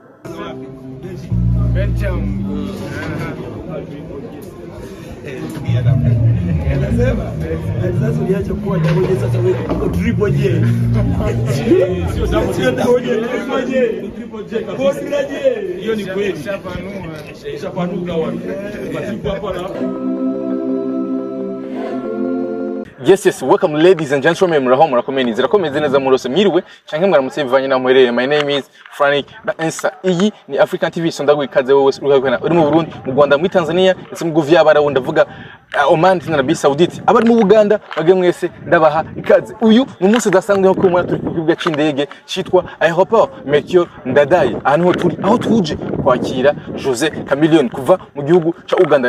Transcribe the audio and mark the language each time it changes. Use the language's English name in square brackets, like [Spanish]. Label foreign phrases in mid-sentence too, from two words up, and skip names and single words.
[Swahili] anasema sasa uliacha kuwa Double J, sasa wewe uko Triple J. Sio Double J, Triple J kabisa. Hiyo ni kweli. Shapanuka wapi? Basi hapo na [English] Yes, welcome ladies and gentlemen. [Rundi] Murakomeni neza murose mwiriwe canke mwaramutse bivanye na mwerere. [English] My name is Frank Bansa. [Rundi] Iyi ni African TV sondago ikaze wowe uri mu Burundi, mu Rwanda, mu Tanzania, ndetse mu Guvya barawunda vuga Oman na Arabie Saoudite. Abari mu Uganda bage mwese ndabaha ikaze. Uyu ni umunsi udasanzwe nko kumwe turi ku kibuga c'indege citwa Aéroport Melchior Ndadaye. Aho tuje kwakira Jose Chameleon kuva mu gihugu ca Uganda.